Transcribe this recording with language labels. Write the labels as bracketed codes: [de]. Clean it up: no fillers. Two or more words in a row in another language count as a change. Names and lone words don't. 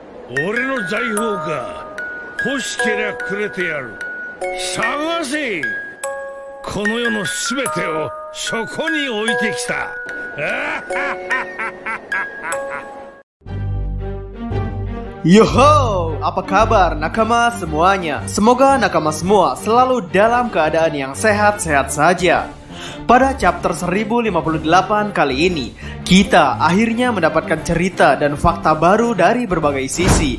[ja] 俺の財宝か。欲しけりゃくれてやる。探せ。この世のすべてをそこに置いてきた。 [id] Yoho, apa kabar nakama semuanya? Semoga nakama semua selalu dalam keadaan yang sehat-sehat saja. Pada chapter 1058 kali ini, kita akhirnya mendapatkan cerita dan fakta baru dari berbagai sisi.